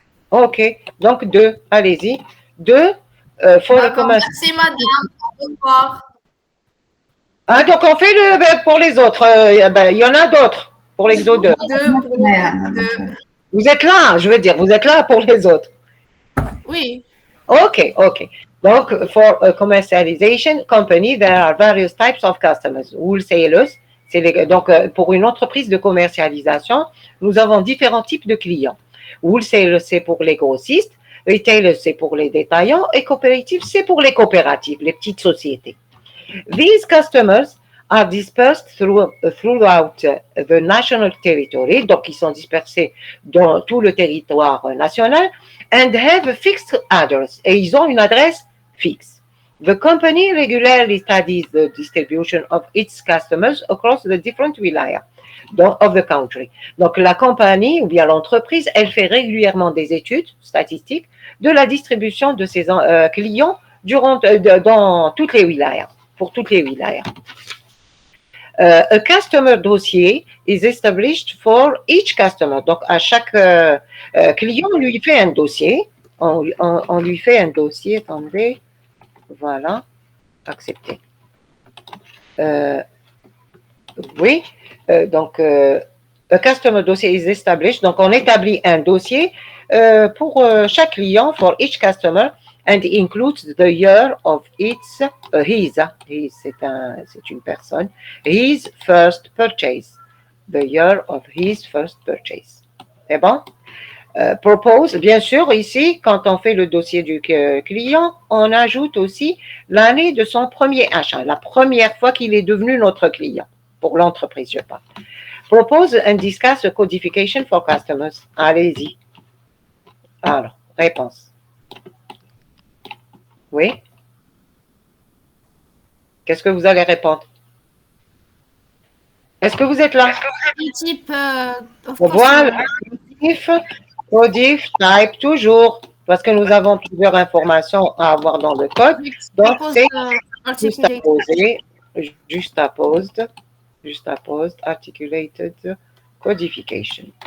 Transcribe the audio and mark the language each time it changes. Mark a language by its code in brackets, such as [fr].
[fr] Ok. Donc, 2. Allez-y. 2. Faut D'accord, commencer. merci madame. Au revoir. Ah, donc, on fait pour les autres. Il y en a d'autres pour l'exo 2. Deux. Vous êtes là, je veux dire. Vous êtes là pour les autres. Oui. Ok. [en] Donc, for a commercialization company, there are various types of customers. [fr] Wholesalers, donc pour une entreprise de commercialisation, nous avons différents types de clients. Wholesalers, c'est pour les grossistes. Retailers, c'est pour les détaillants. Et cooperatives, c'est pour les coopératives, les petites sociétés. [en] These customers are dispersed throughout the national territory, [fr] donc ils sont dispersés dans tout le territoire national, [en] and have a fixed address, [fr] et ils ont une adresse fixe. [en] The company regularly studies the distribution of its customers across the different wilayas of the country. [fr] Donc la compagnie ou bien l'entreprise, elle fait régulièrement des études statistiques de la distribution de ses clients dans toutes les wilayas. Pour toutes les wilayas. [en] A customer dossier is established for each customer. [fr] Donc, à chaque client, on lui fait un dossier. On lui fait un dossier. Attendez. Voilà. Accepter. Euh, oui, donc, [en] a customer dossier is established. [fr] Donc, on établit un dossier pour chaque client, [en] for each customer, and includes the year of its, his, [fr] c'est une personne, [en] his first purchase, the year of his first purchase. [fr] C'est bon? Propose, bien sûr, ici, quand on fait le dossier du client, on ajoute aussi l'année de son premier achat, la première fois qu'il est devenu notre client, pour l'entreprise, je parle. [en] Propose and discuss the codification for customers. [fr] Allez-y. Alors, réponse. Oui? Qu'est-ce que vous allez répondre? Est-ce que vous êtes là? Le type of Voilà. [en] customer. [fr] Codif, type, toujours, parce que nous avons plusieurs informations à avoir dans le code. Donc, Propose, c'est [en] articulate. juxtaposed, articulated codification.